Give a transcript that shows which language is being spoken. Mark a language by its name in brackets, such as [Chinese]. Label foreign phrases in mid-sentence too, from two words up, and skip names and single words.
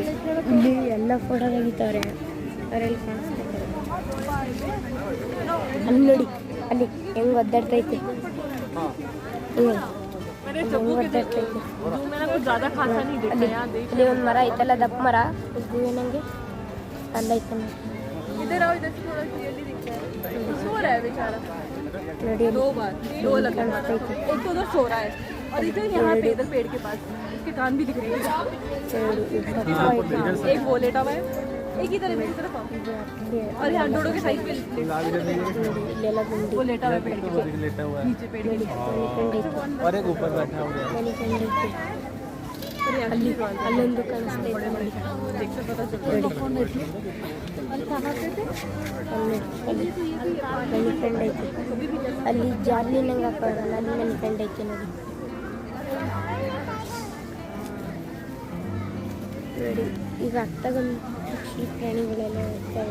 [Kannada] ಇಲ್ಲಿ ಎಲ್ಲ ಫೋಟೋ ತೆಗಿತಾರೆ, ಅವರೆಲ್ಲ ಕಾಣಿಸ್ತಾರೆ. ಅಲ್ಲಿ ನೋಡಿ, ಅಲ್ಲಿ ಹೆಂಗೆ ಒದ್ದಾಡ್ತೈತೆ, ಅಲ್ಲಿ ಒಂದು ಮರ ಐತಲ್ಲ, ದಪ್ಪ ಮರ ಏನಂಗೆ ಅಲ್ಲೈತೆ ನೋಡಿ. [Hindi] और इधर यहाँ पे इधर पेड़ के पास इसके कान भी दिख रहे हैं. एक वो लेटा हुआ है, एक ही तरफ और यहाँ डोडो के साइड पे वो लेटा हुआ है पेड़ के नीचे पेड़ के और एक ऊपर बैठा हुआ है. [Kannada] ಅಲ್ಲೊಂದು ಕಾಣಿಸ್ತೈತೆ ನೋಡಿ. ಮನಿ ಐತೆ ಅಲ್ಲಿ ಜಾರ್ಲಿ ನಂಗೆ ಹಾಕೋಲ್ಲ, ಅಲ್ಲಿ ಮನಿ ಐತೆ ನೋಡಿ. ನೋಡಿ ಈಗ ಅತ್ತಾಗೊಂದು ಪಕ್ಷಿ ಪ್ರಾಣಿಗಳೆಲ್ಲ ಇರ್ತವೆ.